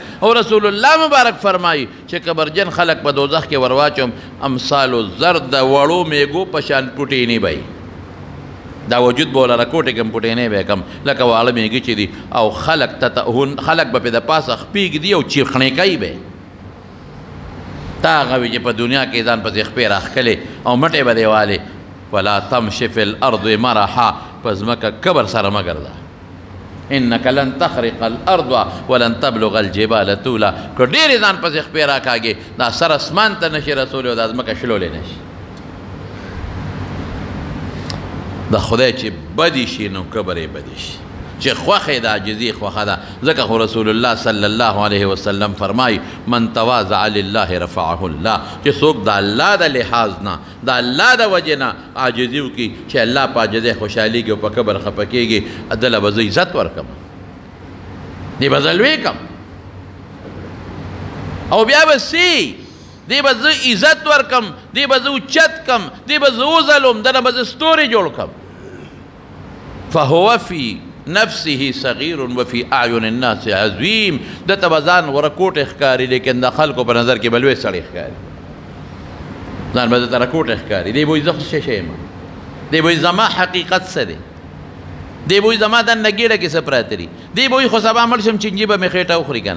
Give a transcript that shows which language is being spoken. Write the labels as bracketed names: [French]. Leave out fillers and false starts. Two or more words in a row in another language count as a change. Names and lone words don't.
[Pashto] او رسول الله مبارک فرمایي چې کبرجن خلک په دوزخ کې ورواچوم [Arabic] امثال الزر، [Pashto] د وړو میږو په شان پوټینې به دا وجود به ولره کوټې کې هم پوټینې به کم لکه واړه میږي چې دي. او خلک به پې د پاسه خپې ږدي او چیخڼې کوي به. تا هغه وي چې په دنیا کې ځان پسې خپې راښکلې او مټې به دې والې. [Arabic] ولا تمش فی الارض مرحا. [Pashto] په ځمکه کبر سره مه ګرځه. [Arabic] انک لن تخرق الارض ولن تبلغ الجبال طولا. [Pashto] که ډېرې ځان پسې خپې راکاږې دا سر اسمان ته نشي رسولی او دا ځمکه شلولی نشي. د خدای چې بدی شي نو کبر یې بدی شي، چې خوښه یې د عاجزي خوښه ده. ځکه خو رسول الله صلی الله علیه وسلم فرمایي [Arabic] من تواضع لله رفعه الله. [Pashto] چې څوک د الله د لحاظ نه، د الله د وجې نه عاجزي وکړي چې الله په عاجزۍ خوشحالېږي او په کبر خفه کېږي، دله به زه عزت ورکړم، دې به زه لوی کړم او بیا به سي دی به زه عزت ورکم، دی به زه اوچت کم، دی به زه وځلم، دنه به زه ستوري جوړ کم. [Arabic] فهو فی نفسه صغیر وفي اعین الناس عظیم. [Pashto] دته به ځان ورکوټ ښکاري لیکن د خلکو په نظر کې به لوی سړی ښکاري. ځان به درته رکوټ ښکاري. دی به وایي زه څه شی یم، دی به وایي زما حقیقت څه دی، دی به وایي زما دننه ګېډه کې څه پراته دي، دی به وایي خو سبا مړ شم چینجي به مې خېټه وخوري که نه.